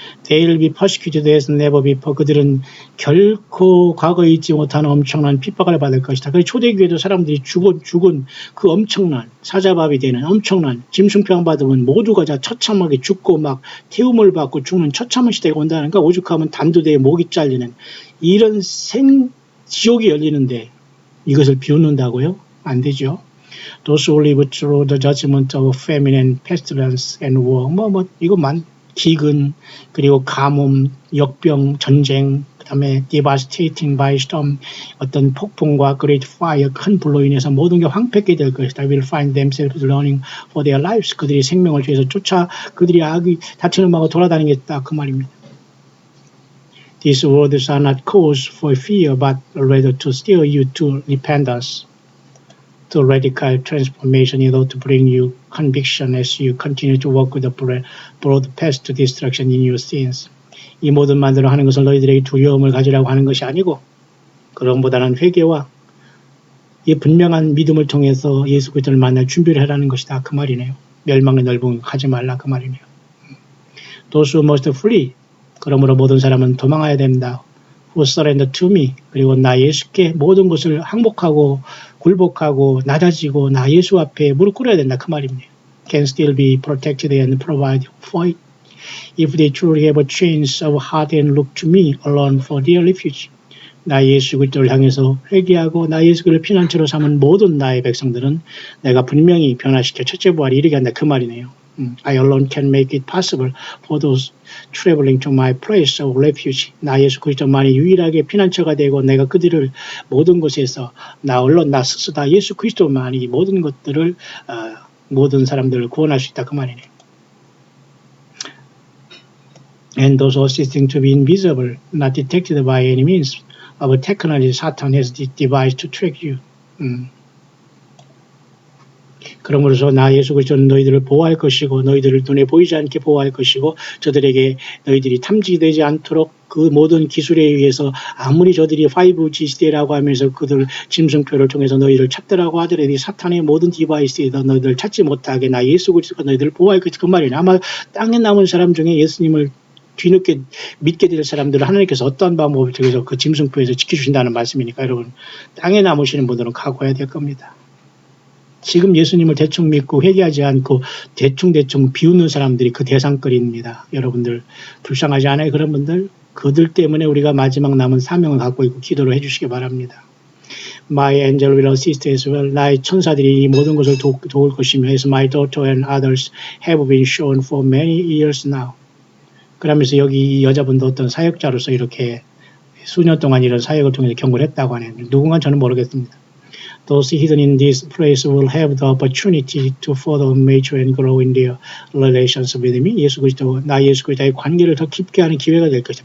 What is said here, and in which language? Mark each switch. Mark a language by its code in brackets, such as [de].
[en] They will be persecuted as never before. [ko] 그들은 결코 과거에 잊지 못하는 엄청난 핍박을 받을 것이다. 그래서 초대교회도 사람들이 죽은 그 엄청난 사자밥이 되는 엄청난 짐승병 받으면 모두가 다 처참하게 죽고 막 태움을 받고 죽는 처참한 시대가 온다는 거. 오죽하면 단두대에 목이 잘리는 이런 지옥이 열리는데 이것을 비웃는다고요? 안 되죠. [en] Those who live through the judgment of famine and pestilence and war. [ko] 이것만 기근, 그리고 가뭄, 역병, 전쟁, 그 다음에 [en] devastating by storm, [ko] 어떤 폭풍과 [en] great fire, [ko] 큰 불로 인해서 모든 게 황폐게 될 것이다. [en] will find themselves running for their lives. [ko] 그들이 생명을 위해서 그들이 다치는 마음으로 돌아다니겠다. 그 말입니다. [en] These words are not cause for fear, but rather to steer you to repentance, to radical transformation in order to bring you conviction as you continue to walk with the broad path to destruction in your sins. [ko] 이 모든 만들어 하는 것은 너희들에게 두려움을 가지라고 하는 것이 아니고 그런보다는 회개와 이 분명한 믿음을 통해서 예수 그리스도를 만날 준비를 하라는 것이다. 그 말이네요. 멸망의 넓은 하지 말라 그 말이네요. [en] Those who must flee. [ko] 그러므로 모든 사람은 도망해야 됩니다. [en] Who surrender to me. [ko] 그리고 나 예수께 모든 것을 항복하고 굴복하고 낮아지고 나 예수 앞에 무릎 꿇어야 된다 그 말입니다. [en] Can still be protected and provide for it. If they truly have a change of heart and look to me alone for their refuge. [ko] 나 예수 그리스도를 향해서 회개하고 나 예수 그리스도를 피난처로 삼은 모든 나의 백성들은 내가 분명히 변화시켜 첫째 부활에 이르게 한다 그 말이네요. [en] I alone can make it possible for those traveling to my place of refuge. [ko] 나 예수 그리스도만이 유일하게 피난처가 되고 내가 그들을 모든 곳에서 나 언론 나 스스로 다 예수 그리스도만이 모든 것들을 모든 사람들을 구원할 수 있다 그 말이네요. [en] And those assisting to be invisible, not detected by any means of technology Satan has devised to trick you. [ko] 그러므로서 나 예수 그리스도는 너희들을 보호할 것이고 너희들을 눈에 보이지 않게 보호할 것이고 저들에게 너희들이 탐지되지 않도록 그 모든 기술에 의해서 아무리 저들이 5G 시대라고 하면서 그들 짐승표를 통해서 너희를 찾더라고 하더라도 사탄의 모든 디바이스에서 너희들을 찾지 못하게 나 예수 그리스도가 너희들을 보호할 것이 그 말이에요. 아마 땅에 남은 사람 중에 예수님을 뒤늦게 믿게 될 사람들을 하나님께서 어떤 방법을 통해서 그 짐승표에서 지켜주신다는 말씀이니까 여러분 땅에 남으시는 분들은 각오해야 될 겁니다. 지금 예수님을 대충 믿고 회개하지 않고 대충 비웃는 사람들이 그 대상거리입니다. 여러분들 불쌍하지 않아요? 그런 분들? 그들 때문에 우리가 마지막 남은 사명을 갖고 있고 기도를 해주시기 바랍니다. [en] My angel will assist as well. [ko] 나의 천사들이 이 모든 것을 도울 것이며 [en] as my daughter and others have been shown for many years now. [ko] 그러면서 여기 이 여자분도 어떤 사역자로서 이렇게 수년 동안 이런 사역을 통해서 경고를 했다고 하네요. 누군가 저는 모르겠습니다. [en] Those hidden in this place will have the opportunity to further mature and grow in their relations with me. [ko] 예수 그리스도, 나 예수 그리스도의 관계를 더 깊게 하는 기회가 될 것이다.